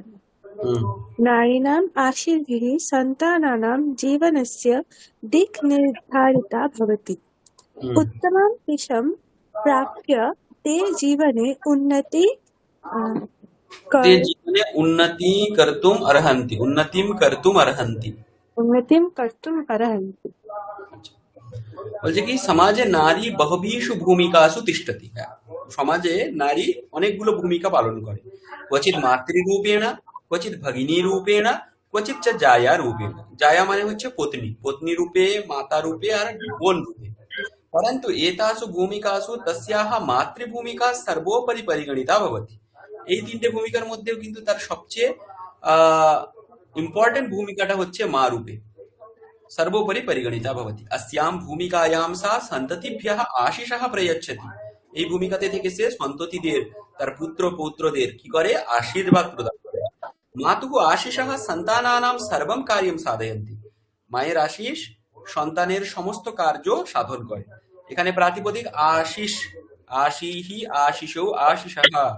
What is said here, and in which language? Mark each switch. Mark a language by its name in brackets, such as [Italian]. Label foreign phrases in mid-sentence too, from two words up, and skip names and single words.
[Sanskrit] नारीणाम् आशीर्भिः सन्तानानां जीवनस्य दिक् निर्धारिता भवति। उत्तमं दिशं प्राप्य ते जीवने उन्नतिं कर्तुम् अर्हन्ति। [Bangla] বলছে কি [Sanskrit] समाजे नारी बहुविषु भूमिकासु तिष्ठति। [Bangla] সমাজে নারী অনেকগুলো ভূমিকা পালন করে। [Sanskrit] क्वचित् मातृरूपेण, क्वचित् भगिनी रूपेण, क्वचित् च जाया रूपेण। [Bangla] জায়া মানে হচ্ছে পত্নী রূপে, মাতা রূপে আর বোন রূপে। [Sanskrit] परन्तु एतासु भूमिकासु तस्याः मातृभूमिका सर्वोपरि परिगणिता भवति। [Bangla] এই তিনটে ভূমিকার মধ্যেও কিন্তু তার সবচেয়ে ইম্পর্টেন্ট ভূমিকাটা হচ্ছে মা রূপে। [Sanskrit] सर्वोपरि परिगणिता भवति। अस्यां भूमिकायां सा सन्ततिभ्यः आशिषः प्रयच्छति। [Bangla] এই ভূমিকাতে থেকে সে সন্ততিদের, তার পুত্র পৌত্রদের কি করে, আশীর্বাদ প্রদান করে। [Sanskrit] मातुः आशिषः सन्तानानां सर्वम कार्यम साधयन्ति। [Bangla] মায়ের আশিস সন্তানের সমস্ত কার্য সাধন করে। এখানে প্রাতিপদিক আশিস, আশিহি, আশিষৌ, আশিষः।